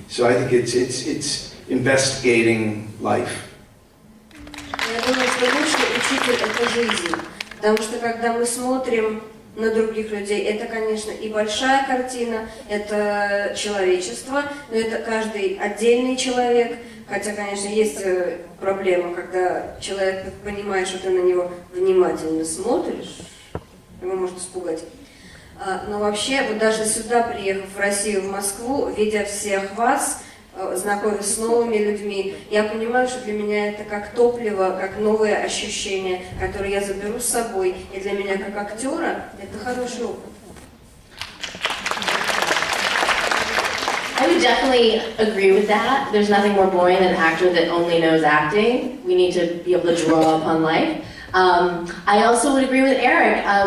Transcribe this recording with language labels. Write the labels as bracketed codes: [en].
[en] So I think it's investigating life. [ru] Я думаю, что лучший учитель – это жизнь. Потому что когда мы смотрим на других людей, это, конечно, и большая картина, это человечество, но это каждый отдельный человек. Хотя, конечно, есть проблема, когда человек понимает, что ты на него внимательно смотришь, его может испугать. Но вообще, вот даже сюда, приехав в Россию, в Москву, видя всех вас, знакомясь с новыми людьми, я понимаю, что для меня это как топливо, как новые ощущения, которые я заберу с собой. И для меня, как актера, это хороший опыт. [en] I would definitely agree with that. There's nothing more boring than an actor that only knows acting. We need to be able to draw upon life. I also would agree with Eric.